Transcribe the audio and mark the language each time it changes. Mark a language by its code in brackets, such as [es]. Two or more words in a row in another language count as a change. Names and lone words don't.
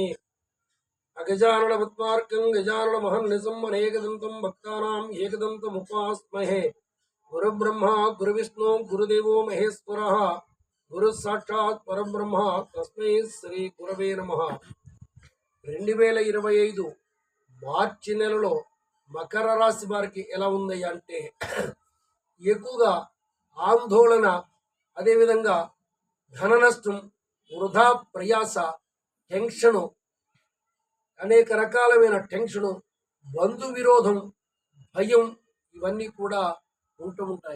[sa] अगजाननपद्मार्कं गजाननमहर्निशम् अनेकदन्तं भक्तानां एकदन्तमुपास्महे। गुरुब्रह्मा गुरुविष्णु गुरुदेवो महेश्वरः गुरुसाक्षात् परब्रह्म तस्मै श्री गुरवे नमः। [te] 2025 మార్చి నెలలో మకర రాశి వారికి ఎలా ఉంది అంటే ఎక్కువగా ఆందోళన, అదేవిధంగా ధన నష్టం, వృధా ప్రయాస, టెన్షను, అనేక రకాలమైన టెన్షను, బంధు విరోధం, భయం ఇవన్నీ కూడా ఉంటూ ఉంటాయి.